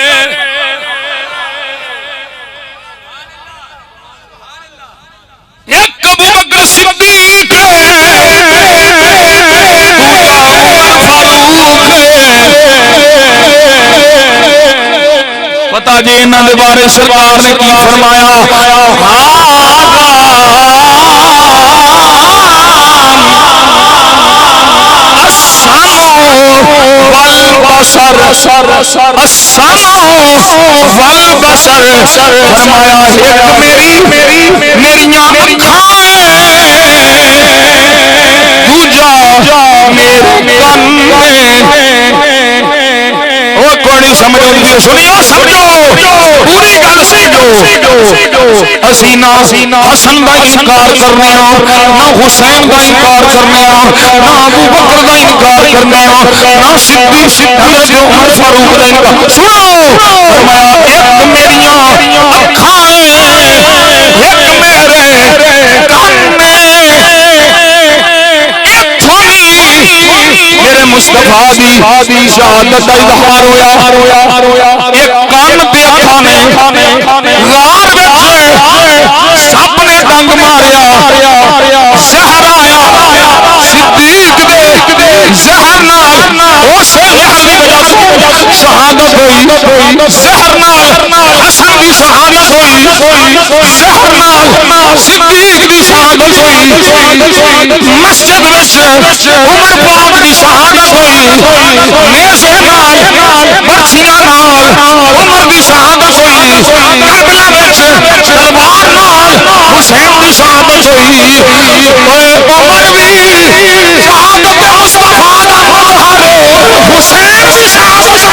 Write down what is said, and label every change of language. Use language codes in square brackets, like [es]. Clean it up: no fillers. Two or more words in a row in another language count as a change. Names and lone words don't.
[pa] ایک ابو بکر صدیق دوسرا عمر فاروق پتہ جی انہاں دے بارے سرکار نے کی فرمایا فرمایا ایک میریاں اکھاں دوجا میرے کن او کوئی سمجھو سنیو سمجھو پوری گل سمجھو اسی نہ حسن دا انکار کرنے نہ حسین دا انکار کرنے نہ ابو بکر دا انکار کرنے نہ صدیق عمر فاروق دا انکار سنو فرمایا ایک میریاں اکھاں ایک میرے کان میرے مصطفیٰ دی شہادت کا اظہار ہویا ایک کان تے اکھاں نے غار وچ سپ نے ڈنگ ماریا زہر آیا صدیق دے زہر نال اسے زہر دی وجہ سے شہادت ہوئی زہر نال حسن دی شہادت ہوئی زہر نال صدیق دی شہادت ہوئی مسجد وچ عمر پاک دی شہادت ہوئی نیزے نال برچھیاں نال عمر دی شہادت ہوئی کربلا وچ تلوار نال حسین دی شہادت ہوئی اوے عمر بھی شہادت مصطفیٰ دا مظہر حسین دی شہادت